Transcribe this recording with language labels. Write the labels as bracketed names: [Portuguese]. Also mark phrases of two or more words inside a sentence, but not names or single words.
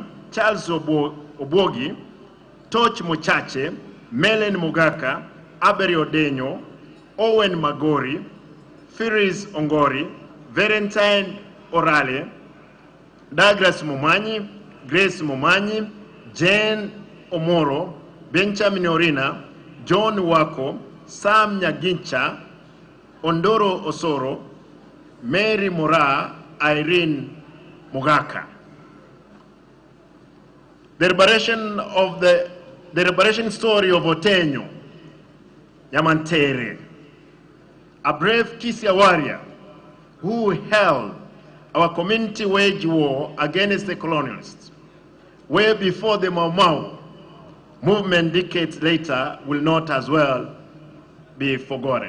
[English] Charles Obogi, Toch Mochache, Melen Mugaka, Aberi Odenyo, Owen Magori, Firis Ongori, Valentine Orale, Douglas Mumanyi, Grace Mumanyi, Jane Omoro, Benjamin Orina, John Wako, Sam Nyagincha, Ondoro Osoro, Mary Mora, Irene Mugaka. The liberation story of Otenyo, Yamantere, a brave Kisia warrior who held our community wage war against the colonialists, way before the Mau Mau movement decades later will not as well be forgotten.